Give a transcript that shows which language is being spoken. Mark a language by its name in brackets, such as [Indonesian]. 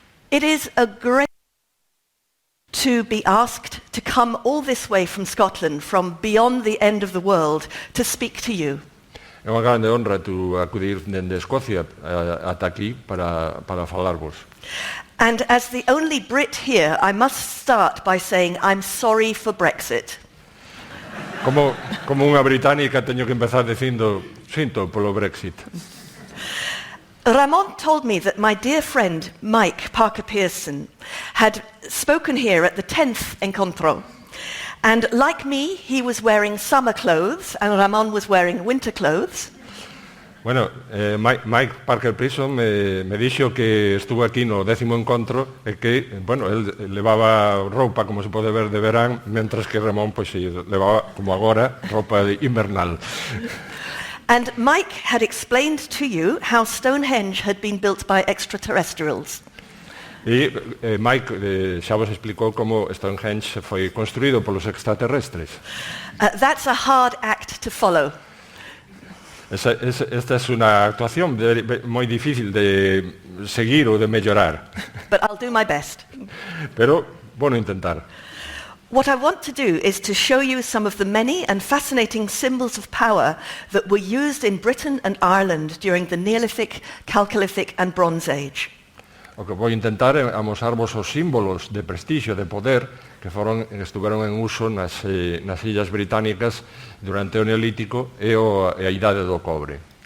[English] It is a great to be asked to come all this way from Scotland, from beyond the end of the world, to speak to you. [Galician] É unha grande honra tu acudir dende Escocia ata aquí para falarvos. [English] And as the only Brit here, I must start by saying I'm sorry for Brexit. [Galician] Como unha británica teño que empezar dicindo sinto polo Brexit. [English] Ramon told me that my dear friend Mike Parker Pearson had spoken here at the 10th Encontro. And like me, he was wearing summer clothes and Ramon was wearing winter clothes. [Galician] Bueno, Mike Parker Pearson me dixo que estuvo aquí no 10º encontro e que, bueno, el levaba roupa, como se pode ver, de verán, mentras que Ramón, pois, levaba, como agora, roupa invernal. [English] And Mike had explained to you how Stonehenge had been built by extraterrestrials. [Galician] E Mike xa vos explicou como Stonehenge foi construído polos extraterrestres. [English] That's a hard act to follow. [Galician] Esta é unha actuación moi difícil de seguir ou de mellorar. [English] But I'll do my best. [Galician] Pero, bueno, intentar. [English] What I want to do is to show you some of the many and fascinating symbols of power that were used in Britain and Ireland during the Neolithic, Chalcolithic and Bronze Age. [Galician] O que vou intentar é amosarvos os símbolos de prestixio, de poder, que estuveron en uso nas Illas Británicas durante o Neolítico e a Idade do Cobre.